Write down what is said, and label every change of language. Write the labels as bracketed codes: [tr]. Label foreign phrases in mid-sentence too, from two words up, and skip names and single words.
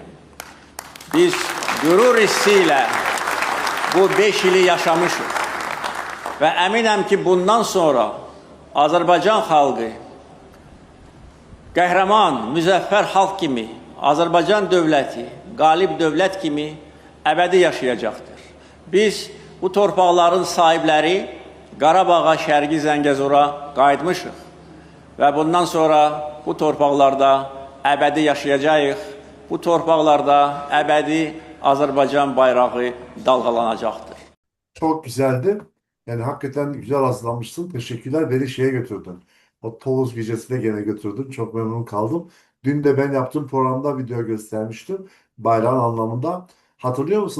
[az] Biz qürur hissi ilə bu 5 ili yaşamışıq və əminəm ki, bundan sonra Azərbaycan xalqı qəhrəman, müzəffər xalq kimi, Azərbaycan dövləti, qalib dövlət kimi əbədi yaşayacaqdır. Biz bu torpaqların sahibləri Qarabağa, Şərqi Zəngəzura qayıtmışıq və bundan sonra bu torpaqlarda əbədi yaşayacağıq. Bu torpaqlarda əbədi Azərbaycan bayrağı dalgalanacaqdır. [tr] Çok güzeldi. Yani hakikaten güzel hazırlanmışsın. Teşekkürler. Beni şeye götürdün. O Tovuz gecesine gene götürdün. Çok memnun kaldım. Dün de ben yaptığım programda video göstermiştim. Bayrağın anlamında. Hatırlıyor musun?